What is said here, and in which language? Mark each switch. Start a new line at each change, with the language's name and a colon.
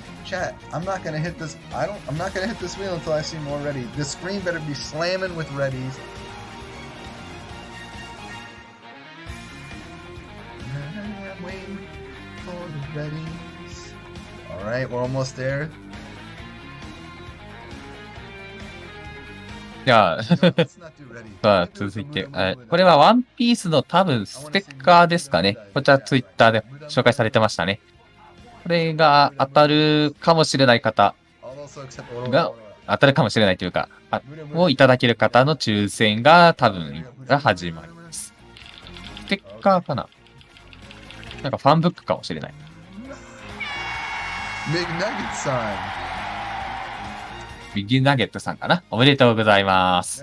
English: Chat, I'm not gonna hit this. I'm not gonna hit this wheel until I see more ready. This screen better be slamming with readies. I'm waiting for the readies. All right, we're almost there.
Japanese: じゃあ、さあ続いて、これはワンピースの多分ステッカーですかね。こちらツイッターで紹介されてましたね。これが当たるかもしれない方が、当たるかもしれないというか、をいただける方の抽選が多分が始まります。ステッカーかな？なんかファンブックかもしれない。 McNugget さん。ビッグナゲットさんかな。おめでとうございます。